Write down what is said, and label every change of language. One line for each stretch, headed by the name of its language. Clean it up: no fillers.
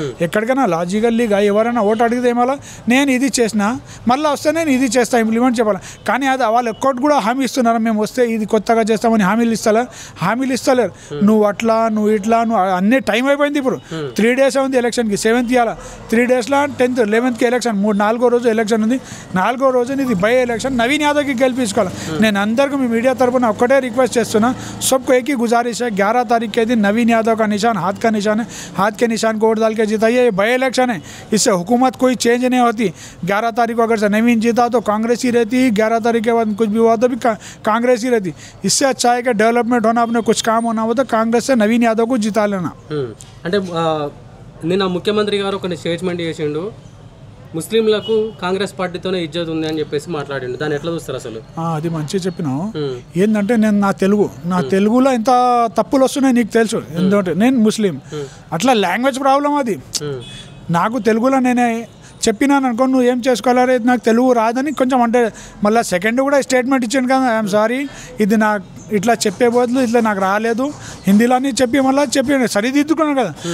Telugu: ఎక్కడికైనా లాజికల్లీగా ఎవరైనా ఓటు అడిగితే ఏమో నేను ఇది చేసిన మళ్ళీ వస్తే నేను ఇది చేస్తాను ఇంప్లిమెంట్ చెప్పాలి. కానీ అది వాళ్ళు ఒక్కటి కూడా హామీ ఇస్తున్నారు, మేము వస్తే ఇది కొత్తగా చేస్తామని హామీలు ఇస్తలేరు. నువ్వు అట్లా నువ్వు ఇట్లా నువ్వు అన్ని టైం అయిపోయింది. ఇప్పుడు 3 days ఉంది ఎలక్షన్కి. 7th ఇవ్వాలి, 3 daysలో 10th 11th ఎలక్షన్, 4వ రోజు ఎలక్షన్ ఉంది. 4వ రోజు ఇది బై ఎలక్షన్. నవీన్ యాదవ్కి గెలిపించుకోవాలి. నేను అందరికీ మీ మీడియా తరఫున ఒక్కటే రిక్వెస్ట్ చేస్తున్నా,
Hindi: सबको एक ही गुजारिश है, 11 तारीख के दिन नवीन यादव का निशान हाथ का निशान है, हाथ के निशान को वोट डाल के जिताइए. ये बाई इलेक्शन है, इससे हुकूमत कोई चेंज नहीं होती. 11 तारीख को अगर से नवीन जीता तो कांग्रेस ही रहती, 11 तारीख के बाद कुछ भी हुआ तो भी कांग्रेस ही रहती. इससे अच्छा है कि डेवलपमेंट होना, अपने कुछ काम होना हो तो कांग्रेस से नवीन यादव को जिता लेना.
Telugu: అంటే నిన్న ముఖ్యమంత్రి గారు కొన్ని స్టేట్మెంట్ చేసిండు, ముస్లింలకు కాంగ్రెస్ పార్టీతోనే ఇజ్జత్ ఉంది అని చెప్పేసి మాట్లాడిండు. దాన్ని ఎట్లా చూస్తారు అసలు? అది మంచిగా చెప్పినావు. ఏంటంటే నేను నా తెలుగులో ఎంత తప్పులు వస్తున్నాయి నీకు తెలుసు. ఎందుకంటే నేను ముస్లిం, అట్లా లాంగ్వేజ్ ప్రాబ్లం అది. నాకు తెలుగులో నేనే చెప్పినాను అనుకో, నువ్వు ఏం చేసుకోవాలి, నాకు తెలుగు రాదని కొంచెం అంటే మళ్ళీ సెకండ్ కూడా స్టేట్మెంట్ ఇచ్చాను కదా, ఐఎమ్ సారీ, ఇది నాకు ఇట్లా చెప్పే బదులు ఇట్లా నాకు రాలేదు హిందీలోని చెప్పి మళ్ళీ చెప్పి సరిదిద్దుకున్నాను కదా.